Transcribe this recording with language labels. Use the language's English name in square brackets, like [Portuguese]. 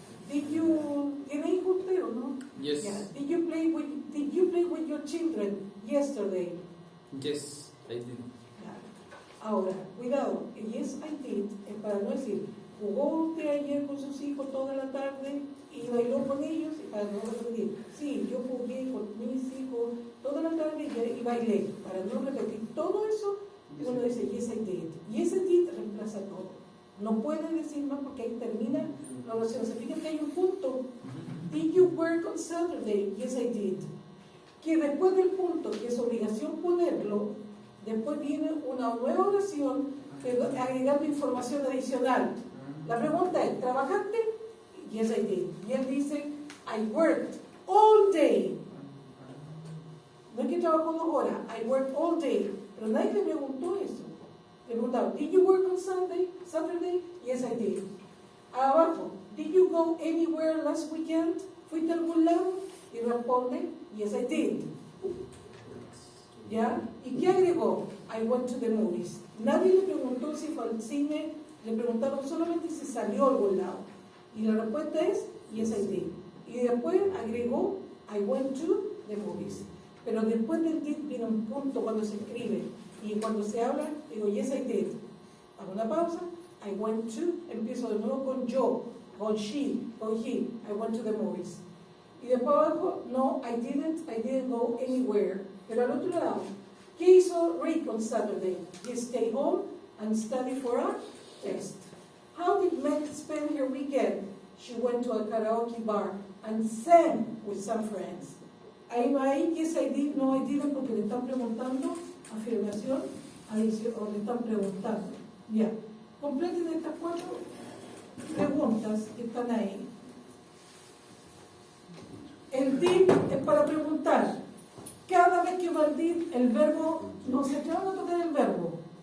[English] Did you [Spanish] ¿tiene hijos usted o no? [English] Yes. Yeah. Did you play with your children yesterday? Yes, I did. [Spanish] Ahora, cuidado, [English] yes I did [Spanish] es para no decir jugó usted ayer con sus hijos toda la tarde y bailó con ellos, y para no repetir, sí, yo jugué con mis hijos toda la tarde y bailé, para no repetir todo eso, uno dice yes I did. [English] Yes I did [Spanish] reemplaza todo. No puede decir más porque ahí termina la oración. Se fijan que hay un punto. [English] Did you work on Saturday? Yes, I did. [Spanish] Que después del punto, que es obligación ponerlo, después viene una nueva oración agregando información adicional. La pregunta es, ¿trabajaste? [English] Yes, I did. [Spanish] Y él dice, [English] I worked all day. [Spanish] No es que trabajó 2 horas, [English] I worked all day. [Spanish] Pero nadie le preguntó eso. Le preguntaron, [English] did you work on Saturday? Yes, I did. Abajo, did you go anywhere last weekend? [Spanish] ¿Fuiste a algún lado? Y responde, [English] yes, I did. [Spanish] ¿Ya? ¿Y qué agregó? [English] I went to the movies. [Spanish] Nadie le preguntó si fue al cine, le preguntaron solamente si salió a algún lado. Y la respuesta es, [English] yes, I did. [Spanish] Y después agregó, [English] I went to the movies. [Spanish] Pero después del did viene un punto cuando se escribe. Y cuando se habla, digo, [English] yes, I did. [Spanish] Hago una pausa, I went to, empiezo de nuevo con yo, con she, con he, [English] I went to the movies. [Spanish] Y después abajo, [English] no, I didn't go anywhere. [Spanish] Pero al otro lado, ¿qué hizo Rick [English] on Saturday? He stayed home and studied for a test. How did Meg spend her weekend? She went to a karaoke bar and sang with some friends. [Spanish] Ahí va ahí, [English] yes, I did, no, I didn't, [Spanish] porque le están preguntando, afirmación, adición, o le están preguntando. Ya, completen estas 4 preguntas que están ahí. El did es para preguntar. Cada vez que va el did, el verbo, no se acaban a tocar el verbo.